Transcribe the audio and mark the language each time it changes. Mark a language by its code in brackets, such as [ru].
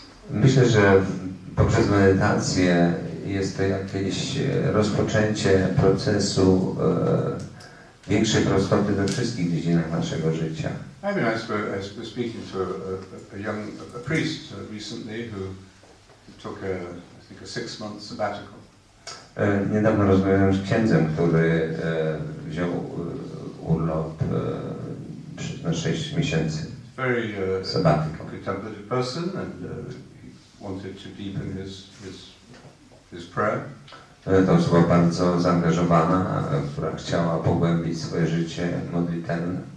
[pl] Myślę, że poprzez medytację jest to jakieś rozpoczęcie procesu większej prostoty we wszystkich dziedzinach naszego życia. [en] I mean, I was speaking to a priest recently who took I think a 6-month sabbatical. [pl] Niedawno rozmawiałem z księdzem, który wziął urlop na 6 miesięcy. [en] Very sabbatical. Contemplative person, and he wanted to deepen his prayer. [pl] To osoba bardzo zaangażowana, która chciała pogłębić swoje życie modlitewne.